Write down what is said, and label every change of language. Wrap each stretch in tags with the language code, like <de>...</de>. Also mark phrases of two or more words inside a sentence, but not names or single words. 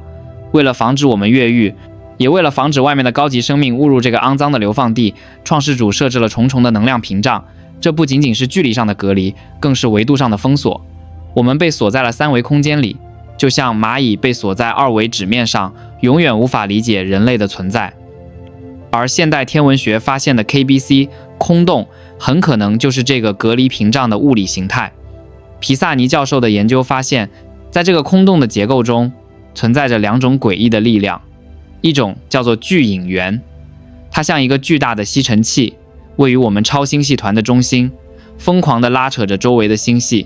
<zh>為了防止我們越獄，也為了防止外面的高級生命誤入這個骯髒的流放地，創世主設置了重重的能量屏障。這不僅僅是距離上的隔離，更是維度上的封鎖。我們被鎖在了3維空間裡，就像螞蟻被鎖在2維紙面上，永遠无法理解人類的存在。而現代天文學發現的 KBC 空洞，很可能就是這個隔離屏障的物理形態。皮薩尼教授的研究發現，在這個空洞的結構中，存在着2種詭異的力量。一種叫做巨引源，它像一個巨大的吸塵器，位於我們超星系團的中心，瘋狂地拉扯着周圍的星系。</zh>